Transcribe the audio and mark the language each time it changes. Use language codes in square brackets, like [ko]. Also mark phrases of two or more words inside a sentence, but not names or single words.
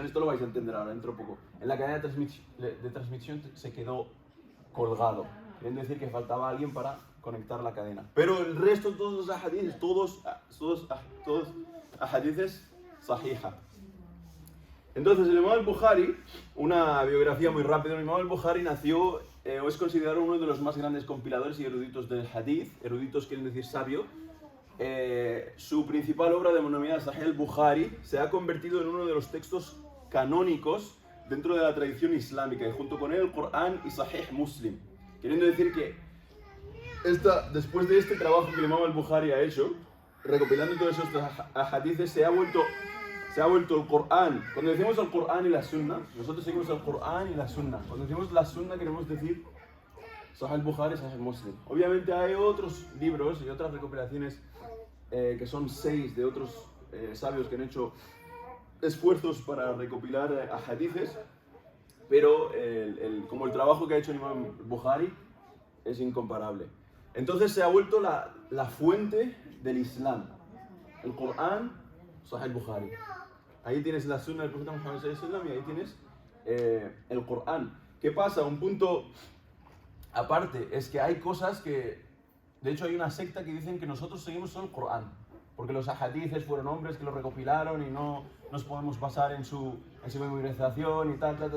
[es] Esto lo vais a entender ahora, dentro de poco. En la cadena de transmisión se quedó colgado. Quieren decir que faltaba alguien para conectar la cadena. Pero el resto, todos los ahadiths, todos [ar] أحاديث صحيحة. [es] Entonces, el imam al-Bukhari, una biografía muy rápida, el imam al-Bukhari nació, o es considerado uno de los más grandes compiladores y eruditos del hadith. Eruditos quieren decir sabio. Su principal obra, denominada Sahih al-Bukhari, se ha convertido en uno de los textos canónicos dentro de la tradición islámica, y junto con él el Corán y Sahih Muslim. Queriendo decir que después de este trabajo que el imam al-Bukhari ha hecho, recopilando todos esos hadiths, se ha vuelto el Corán. Cuando decimos el Corán y la Sunna, nosotros seguimos el Corán y la Sunna. Cuando decimos la Sunna, queremos decir Sahih al-Bukhari, Sahih Muslim. Obviamente hay otros libros y otras recopilaciones que son 6 de otros sabios que han hecho esfuerzos para recopilar ahadiths, pero como el trabajo que ha hecho el imam Bukhari es incomparable. Entonces se ha vuelto la fuente del Islam. El Corán, Sahih al-Bukhari. Ahí tienes la Sunna del profeta Muhammad [ar] صلى الله عليه وسلم, [es] y ahí tienes el Corán. ¿Qué pasa? Un punto aparte es que hay cosas que... De hecho, hay una secta que dicen que nosotros seguimos solo el Corán, porque los ahadices fueron hombres que lo recopilaron y no nos podemos basar en su memorización y tal.